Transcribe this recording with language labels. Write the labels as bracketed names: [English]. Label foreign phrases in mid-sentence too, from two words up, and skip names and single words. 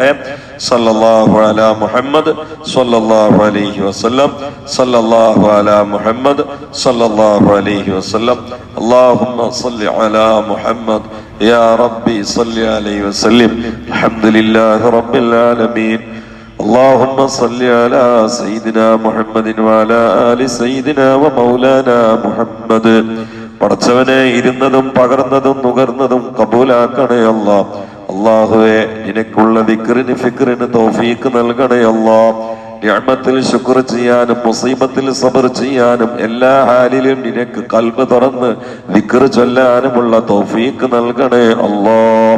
[Arabic] صلى الله على محمد صلى الله عليه وسلم. صلى الله على محمد صلى الله عليه وسلم. اللهم صل على محمد يا ربي صل عليه وسلم. الحمد لله رب العالمين. اللهم صل على سيدنا محمد وعلى آل سيدنا ومولانا محمد. [Malayalam] പടച്ചവനെ, ഇരുന്നതും പകർന്നതും നുകർന്നതും കബൂലാക്കണേ അല്ലാഹ്. അല്ലാഹുവേ, നിനക്കുള്ള ദിക്റിന് ഫിക്റിന് തൗഫീഖ് നൽകണേ അല്ലാഹ്. നിഅമത്തിൽ ശുക്ർ ചെയ്യാനും മുസീബത്തിൽ സബർ ചെയ്യാനും എല്ലാ ഹാലിലും നിനക്ക് ഖൽബ് തുറന്ന് ദിക്ർ ചൊല്ലാനുമുള്ള തൗഫീഖ് നൽകണേ അല്ലാഹ്.